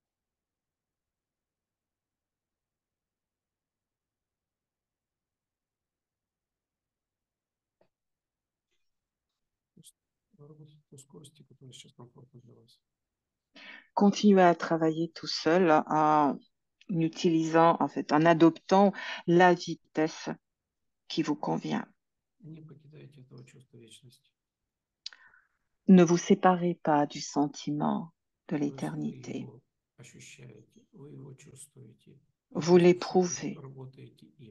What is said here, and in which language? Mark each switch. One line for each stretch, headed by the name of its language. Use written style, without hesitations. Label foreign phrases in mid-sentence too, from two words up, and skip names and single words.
Russian: Работать по скорости, которая сейчас комфортна для вас.
French: Continuez à travailler tout seul en utilisant, en fait, en adoptant la vitesse qui vous convient.
Russian: Не покидайте этого чувства вечности.
French: Ne vous séparez pas du sentiment de
Russian: То есть вы
French: l'éternité.
Russian: его ощущаете, вы его чувствуете.
French: Vous
Russian: Вместе с этим
French: l'éprouvez.
Russian: работаете им.